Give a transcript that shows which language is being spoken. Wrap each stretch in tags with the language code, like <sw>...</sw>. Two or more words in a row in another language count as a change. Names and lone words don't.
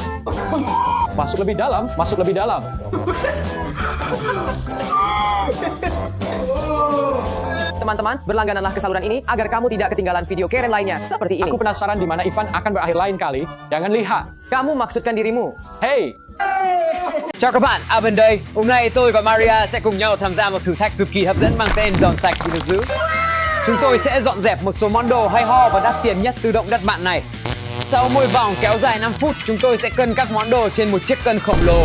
<id>Masuk lebih dalam. Teman-teman, berlanggananlah ke saluran ini agar kamu tidak ketinggalan video Karen lainnya seperti ini. Aku penasaran di mana Ivan akan berakhir lain kali. Jangan lihat. Kamu maksudkan dirimu. Hey!</id> <vi>Chào các bạn, Alvin đây. Hôm nay tôi và Maria sẽ cùng nhau tham gia một thử thách cực kỳ hấp dẫn mang tên Dọn sạch thì được giữ. Chúng tôi sẽ dọn dẹp một số món đồ hay ho và đắt tiền nhất từ động đất mạng này. Sau mỗi vòng kéo dài 5 phút, chúng tôi sẽ cân các món đồ trên một chiếc cân khổng lồ.</vi>